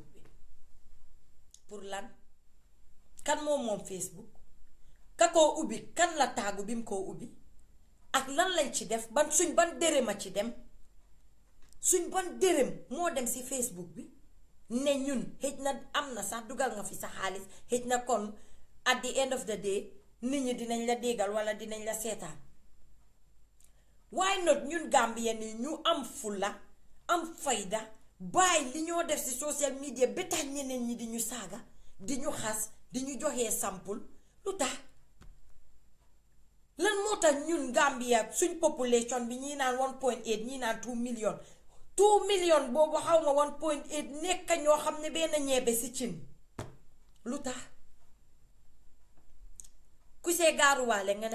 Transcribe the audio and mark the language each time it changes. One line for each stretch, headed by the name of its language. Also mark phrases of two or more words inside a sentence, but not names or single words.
Wolof: bi pour lan kan moom Facebook ka koo ubbi kan la taagu bi mu koo ubbi ak lan lañ ci def ban dërëm a ci dem suñ ban dërëm moo dem ci Facebook bi ne ñun xëj na am na sax dugal nga fi sa xaalis xëj na kon
English: at the end of the day
Wolof: nit ñi dinañ la déggal wala dinañ la seetaan
English: why not
Wolof: ñun Gambien yi ñu am fulla am fayda bàyyi li ñoo def ci
English: social media
Wolof: ba tax ñeneen ñi di ñu saaga di ñu xas di ñu joxee sampul lu tax lan moo tax ñun Gambia suñ population bi ñii naan 1.8 ñii naan 2 million 2 million boobu xaw ma 1.8 nekk ñoo xam ne benn ñeebe ci cin lu tax ku see gaaruwaale nga